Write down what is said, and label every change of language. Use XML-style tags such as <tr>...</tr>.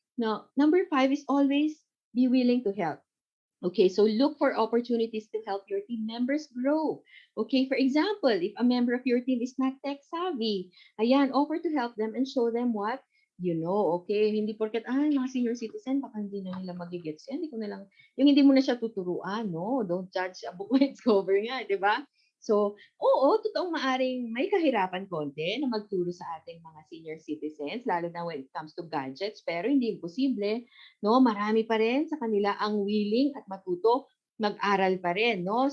<en>Now, number 5 is always be willing to help. Okay, so look for opportunities to help your team members grow. Okay, for example, if a member of your team is not tech savvy,</en> <tl>ayan,</tl> <en>offer to help them and show them what</en> <tl>Okay? Hindi porket, mga senior citizen, baka hindi na nila magigets yan. Hindi ko na lang, yung hindi mo na siya tuturuan, no?</tl> <en>Don't judge a book by its cover</en> <tl>nga, di ba? So, oo, totoong maaring may kahirapan konti na magturo sa ating mga senior citizens, lalo na</tl> <en>when it comes to gadgets,</en> <tl>pero hindi imposible, no? Marami pa rin sa kanila ang willing at matuto mag-aral pa rin, no?</tl>